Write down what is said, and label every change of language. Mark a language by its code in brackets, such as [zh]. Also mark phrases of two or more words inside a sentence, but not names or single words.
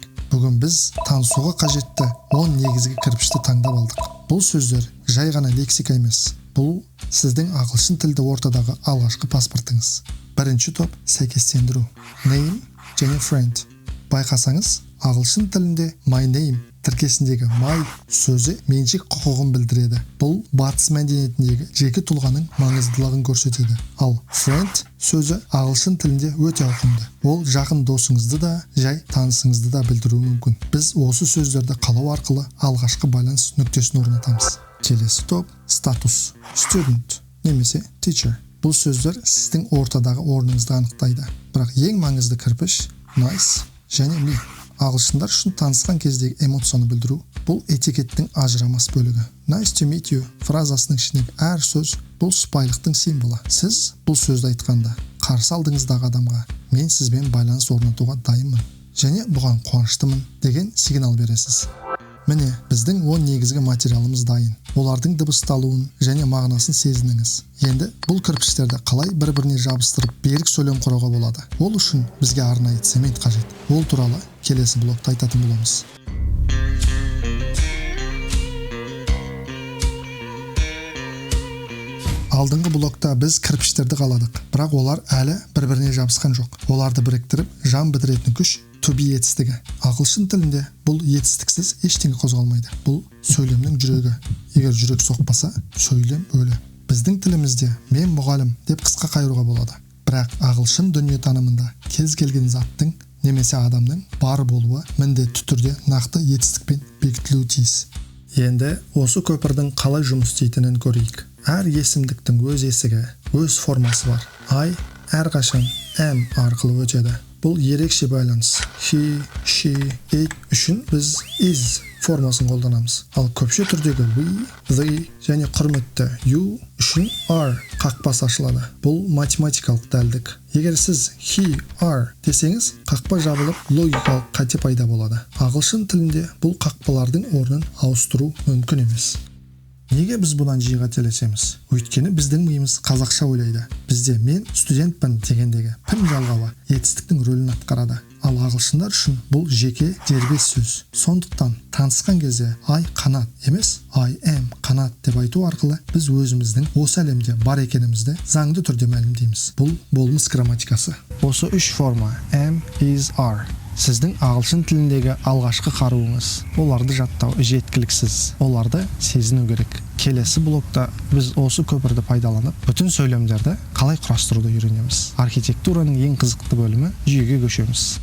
[kk] Бүгін біз танысуға қажетті 10 негізгі кірпішті таңдап алдық. Бұл сөздер жай ғана лексика емес. Бұл сіздің ағылшын тілді ортадағы алғашқы паспортыңыз. Бірінші топ сәйкестендіру. Name және friend. Байқасаңыз, ағылшын тілінде [en] my name [kk] тіркесіндегі my сөзі меншік құқығын білдіреді. Бұл батыс мәдениетіндегі жеке тұлғаның маңыздылығын көрсетеді. Ал friend сөзі ағылшын тілінде өте ауқымды. Ол жақын досыңызды да, жай танысыңызды да білдіруі мүмкін. Біз осы сөздерді қалау арқылы алғашқы байланыс нүктесін орнатамыз. Келесі топ статус. Student немесе teacher. Бұл сөздер сіздің ортадағы орныңызды анықтайды. Бірақ ең маңызды кірпіш nice және me. Ағылшындар үшін танысқан кездегі эмоцияны білдіру – бұл этикеттің ажырамас бөлігі. [en] Nice to meet you [kk] фразасының ішіндегі әр сөз – бұл сыпайылықтың символы. Сіз бұл сөзді айтқанда, қарсы алдыңыздағы адамға «Мен сізбен байланыс орнатуға дайынмын» және «Бұған қуаныштымын» деген сигнал бересіз. Міне, біздің 10 негізгі материалымыз дайын. Олардың дыбысталуын және мағынасын сезініңіз. Енді бұл кірпіштерді қалай бір-біріне жабыстырып берік сөйлем құруға болады? Ол үшін бізге арнайы цемент қажет. Ол туралы келесі блокта айтатын боламыз. Алдыңғы блокта біз кірпіштерді қаладық, бірақ олар әлі бір-біріне жабысқан жоқ. Оларды біріктіріп, жан бітіретін күш [en] to be [kk] етістігі. Ағылшын тілінде бұл етістіксіз ештеңе қозғалмайды. Бұл сөйлемнің жүрегі. Егер жүрек соқпаса, сөйлем өлі. Біздің тілімізде мен мұғалім деп қысқа қайыруға болады. Бірақ ағылшын дүниетанымында кез келген заттың немесе адамның бар болуы міндетті түрде нақты етістікпен бекітілуі тиіс. Енді осы көпірдің қалай жұмыс істейтінін көрейік. Әр есімдіктің өз есігі, өз формасы бар. I әрқашан am арқылы өтеді. Бұл ерекше байланыс. [en] He, she, it [kk] үшін біз is формасын қолданамыз. Ал көпше түрдегі [en] we, they [kk] және құрметті you үшін are қақпасы ашылады. Бұл математикалық дәлдік. Егер сіз [en] he, are [kk] десеңіз, қақпа жабылып логикалық қате пайда болады. Ағылшын тілінде бұл қақпалардың орнын ауыстыру мүмкін емес. Неге біз бұдан жиі қателесеміз? Өйткені біздің миымыз қазақша ойлайды. Бізде мен студентпін дегендегі пін жалғауы етістіктің рөлін атқарады. Ал ағылшындар үшін бұл жеке дербес сөз. Сондықтан танысқан кезде I қанат емес, [en] I am [kk] қанат деп айту арқылы біз өзіміздің осы әлемде бар екенімізді заңды түрде мәлімдейміз. Бұл болмыс грамматикасы. Осы үш форма [en] am, is, are [kk] сіздің ағылшын тіліндегі алғашқы қаруыңыз. Оларды жаттау жеткіліксіз. Оларды сезіну керек. Келесі блокта біз осы көпірді пайдаланып, бүтін сөйлемдерді қалай құрастыруды үйренеміз. Архитектураның ең қызықты бөлімі жүйеге көшеміз.